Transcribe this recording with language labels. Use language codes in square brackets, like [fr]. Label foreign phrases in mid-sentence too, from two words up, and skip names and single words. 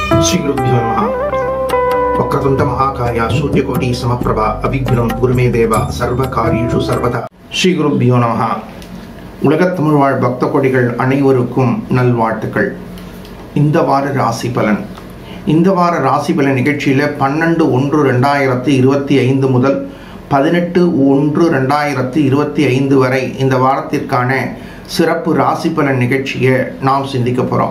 [sa] श्रीगुरुभ्यो नमः। वक्रतुण्ड महाकाय सूर्यकोटि समप्रभा अभिघ्नं गुरुमे देवा सर्वकार्येषु सर्वदा। श्रीगुरुभ्यो नमः. [ta] உலகத் தமிழ் வாழ் பக்த கொடிகள் அனைவருக்கும் நல்வாழ்த்துக்கள். இந்த வார ராசி பலன். இந்த வார ராசி பலன் நிகழ்ச்சியில் 12/1/2025 முதல் 18/1/2025 வரை இந்த வாரத்திற்கான சிறப்பு ராசி பலன் நிகழ்ச்சியை நாம் சிந்திக்க போகிறோம்.